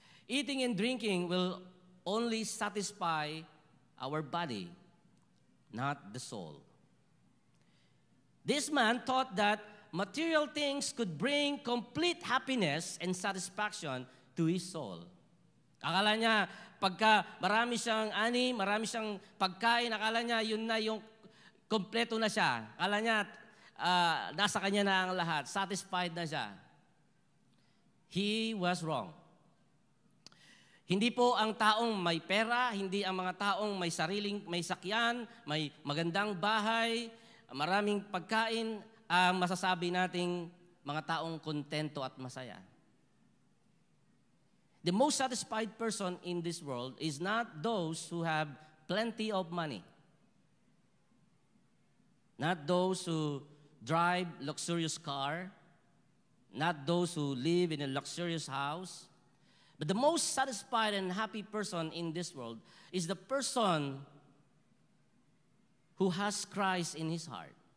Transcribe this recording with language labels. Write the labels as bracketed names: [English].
[English] Eating and drinking will only satisfy our body, not the soul. This man thought that material things could bring complete happiness and satisfaction to his soul. [Filipino] Akala niya, pagka marami siyang ani, marami siyang pagkain, akala niya yun na yung kompleto na siya. Akala niya, nasa kanya na ang lahat. Satisfied na siya. [English] He was wrong. [Filipino] Hindi po ang taong may pera, hindi ang mga taong may sakyan, may magandang bahay, maraming pagkain, ang masasabi nating mga taong kontento at masaya. [English] The most satisfied person in this world is not those who have plenty of money. Not those who drive luxurious car. Not those who live in a luxurious house. But the most satisfied and happy person in this world is the person who has Christ in his heart.